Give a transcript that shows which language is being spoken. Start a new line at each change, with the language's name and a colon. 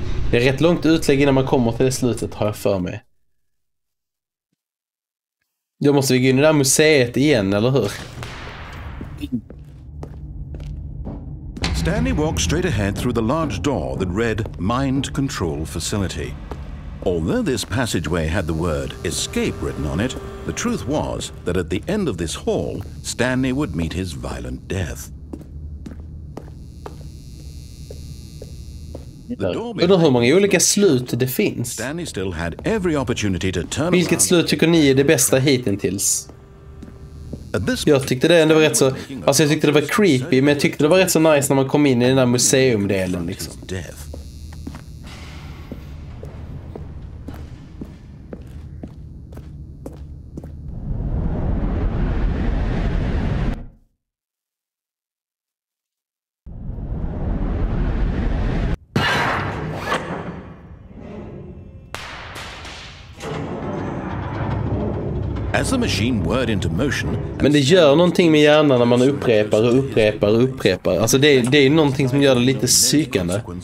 Swedish: Det är rätt långt utlägg innan man kommer till det slutet, har jag för mig. Då måste vi gå in i det där museet igen, eller hur?
English: Stanley walked straight ahead through the large door that read Mind Control Facility. Although this passageway had the word escape written on it, the truth was that at the end of this hall, Stanley would meet his violent death. Undrar hur många olika slut det finns. Stanley still had every opportunity to turn
Swedish: Vilket
English: around.
Swedish: slut tycker ni är det bästa hittills? Jag tyckte det ändå var rätt så... Alltså jag tyckte det var creepy, men jag tyckte det var rätt så nice när man kom in i den där museumdelen liksom.
English: As the machine whirred into motion,
Swedish: men det gör någonting med hjärnan när man upprepar. Alltså det är någonting som gör det lite psykande.